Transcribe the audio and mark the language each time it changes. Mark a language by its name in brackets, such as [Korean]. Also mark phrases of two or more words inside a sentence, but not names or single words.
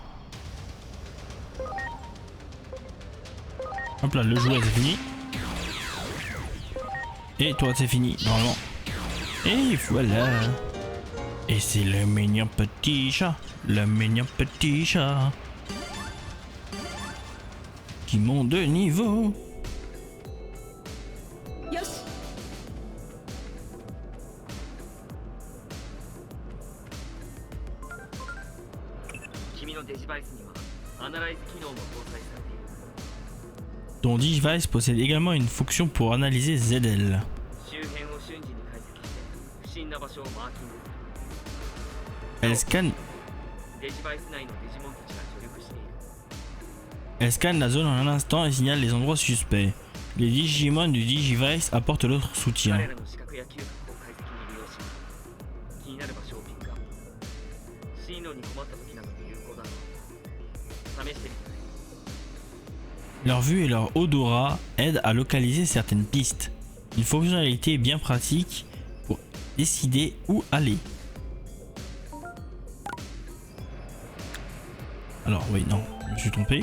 [French] Hop là, le jouet c'est fini. Et toi c'est fini, normalement. Et voilà. Et c'est le mignon petit chat. Le mignon petit chat. Qui monte de niveau. [Japanese] よし君のデジバイスにはアナライズ機能も搭載されている。 [French] Ton device possède également une fonction pour analyser ZL. [Japanese] 周辺を瞬時に解析して不審な場所をマーキングす [French] Elle scanne, [Japanese] る。デジバイス内のデジモンたちが助力している。 [French] elle scanne la zone en un instant et signale les endroits suspects. Les Digimon du Digivice apportent leur [Japanese] 彼 [French] soutien. [Japanese] らの視覚や嗅覚を解析に利用し、気になる場所をピックアップ。進路に困った時などに有効だろう。試してみてね。 [French] Leur vue et leur odorat aident à localiser certaines pistes. Une fonctionnalité bien pratique pour décider où aller. Alors oui, non, je me suis trompé.